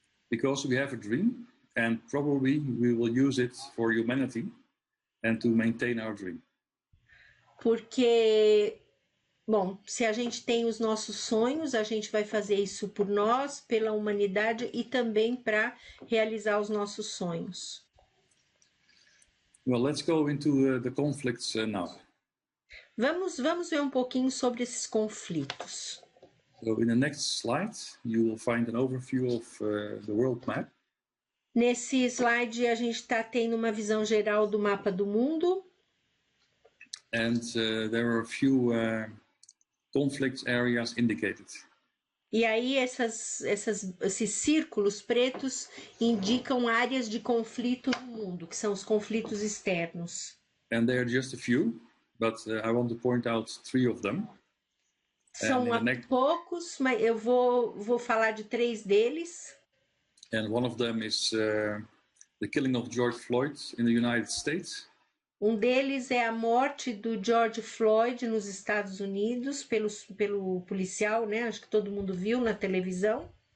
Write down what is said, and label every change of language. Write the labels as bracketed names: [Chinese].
[English] Because we have a dream, and probably we will use it for humanity and to maintain our dream. [Portuguese] Porque, bom, se a gente tem os nossos sonhos, a gente vai fazer isso por nós, pela humanidade e também para realizar os nossos sonhos. [English] Well, let's go into the conflicts now. [Portuguese] Vamos ver um pouquinho sobre esses conflitos. [English] So in the next slide, you will find an overview of the world map. [Portuguese] Nesse slide a gente está tendo uma visão geral do mapa do mundo. [English] And there are a few conflict areas indicated. [Portuguese] E aí esses círculos pretos indicam áreas de conflito no mundo, que são os conflitos externos. [English] And there are just a few, but I want to point out 3 of them. [Portuguese] São poucos, mas eu vou falar de 3 deles. [English] And one of them is the killing of George Floyd in the United States. [Portuguese] Um deles é a morte do George Floyd nos Estados Unidos pelo policial, né? Acho que todo mundo viu na televisão.